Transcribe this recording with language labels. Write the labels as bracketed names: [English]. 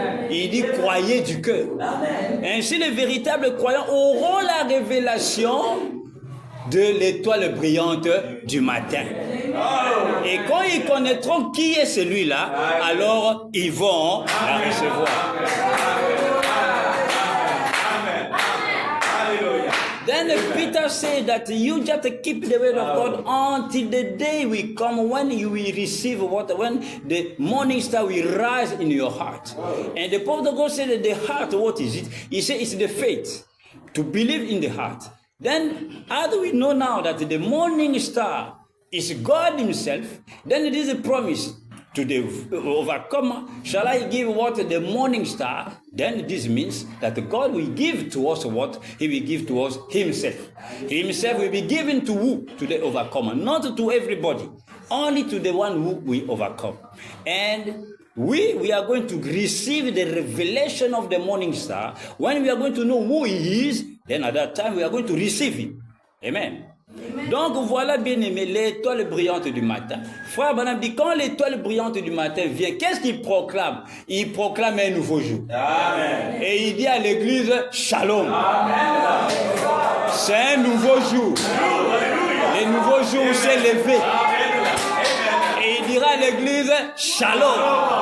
[French] Il dit, croyez du cœur. Ainsi, les véritables croyants auront la révélation de l'étoile brillante du matin. Et quand ils connaîtront qui est celui-là, alors ils vont la recevoir. [English] Then Peter said that you just keep the word of God until the day will come when you will receive what, when the morning star will rise in your heart. And the prophet of God said that the heart, what is it? He said it's the faith, to believe in the heart. Then, how do we know now that the morning star is God himself? Then it is a promise to the overcomer. Shall I give what? The morning star? Then this means that God will give to us what? He will give to us himself. Himself will be given to who? To the overcomer. Not to everybody. Only to the one who will overcome. And we are going to receive the revelation of the morning star. When we are going to know who he is, then at that time we are going to receive him. Amen. [French] Donc voilà, bien aimé, l'étoile brillante du matin. Frère Branham dit, quand l'étoile brillante du matin vient, qu'est-ce qu'il proclame? Il proclame un nouveau jour. Amen. Et il dit à l'église, Shalom. Amen. C'est un nouveau jour. Le nouveau jour s'est levé. Et il dira à l'église, Shalom.